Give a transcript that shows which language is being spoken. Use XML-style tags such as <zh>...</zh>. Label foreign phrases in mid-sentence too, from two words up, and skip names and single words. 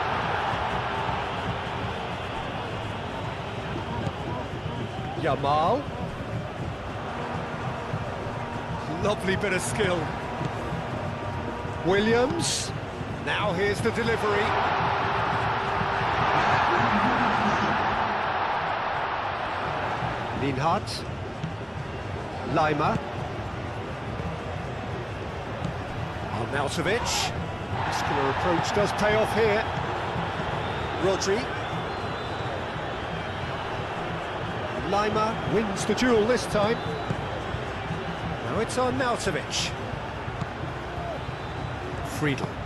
<en>Yamal. Lovely bit of skill. Williams. Now here's the delivery. Linhart. Lima. Arnautovic. Muscular approach does pay off here. Rodri. Lima wins the duel this time. Now it's Arnautovic. Friedel.</en>